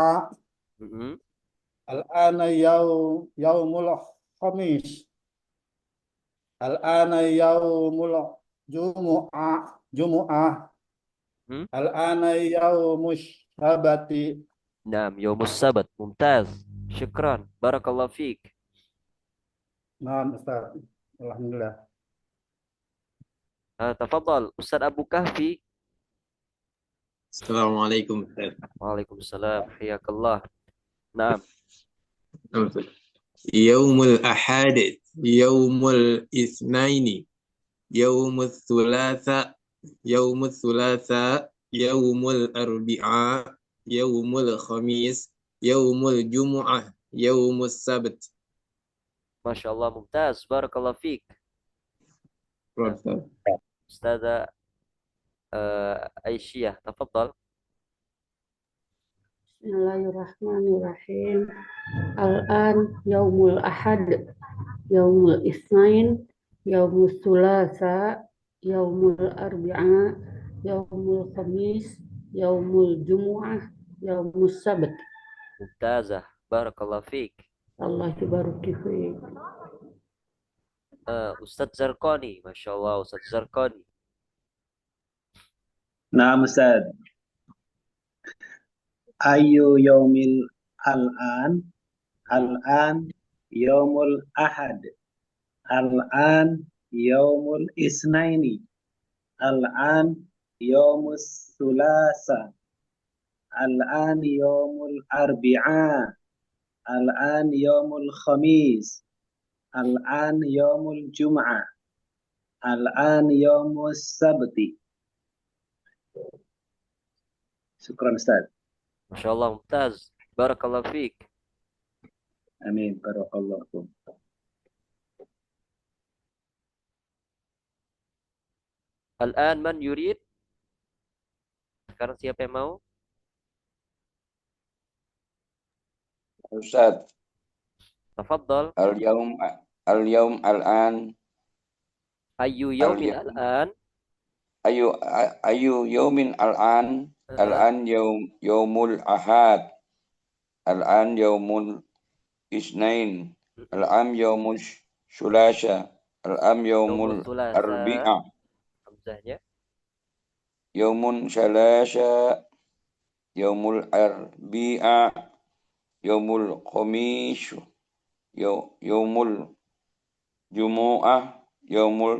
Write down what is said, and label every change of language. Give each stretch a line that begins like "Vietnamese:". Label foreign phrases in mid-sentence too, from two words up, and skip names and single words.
Arabic: mhm. الآن يوم الخميس الآن يوم الجمعة Hmm? الآن يوم السبت. نعم، يوم السبت. ممتاز. شكرا. بارك الله فيك.
Indonesian: Nah, Ustaz. Alhamdulillah.
Arabic: تفضل أستاذ أبو كهفي. السلام عليكم أستاذ. Waalaikumsalam. حياك الله. نعم. يوم الأحد، يوم الاثنين، يوم الثلاثاء، يوم الثلاثاء، يوم الأربعاء، يوم الخميس، يوم الجمعة، يوم السبت. ما شاء الله. ممتاز. بارك الله فيك.
Indonesian: Nah, Ustazah Aisyah.
Arabic: Tafadhal. بسم الله الرحمن الرحيم. الآن يوم الأحد، يوم الاثنين، يوم الثلاثاء، يوم الأربعاء، يوم الخميس، يوم الجمعة، يوم السبت. ممتازة. بارك الله فيك. الله يبارك فيك. أستاذ زرقاني. ما شاء الله. أستاذ زرقاني.
Indonesian: Nah, Ustaz.
Arabic: أي يوم الآن، الآن يوم الأحد، الآن يوم الاثنين, الآن يوم الثلاثاء، الآن يوم الأربعاء، الآن يوم الخميس، الآن يوم الجمعة، الآن يوم السبت. شكرا أستاذ. ما شاء الله. ممتاز. بارك الله فيك. آمين. بارك الله. الآن من يريد?
Indonesian: Sekarang siapa yang mau?
Arabic: Ustaz, Tafadhal. اليوم الآن أي يوم al-yaum al-an? أي يوم الآن Uh-uh. الآن يوم الأحد الآن يوم الاثنين Mm-mm. الآن يوم الثلاثاء الآن Yaumus yaumul Thulatha. arbi'a
Indonesian: Hamzahnya.
Arabic: يوم ثلاثاء يوم الأربعاء يوم الخميس يوم الجمعة يوم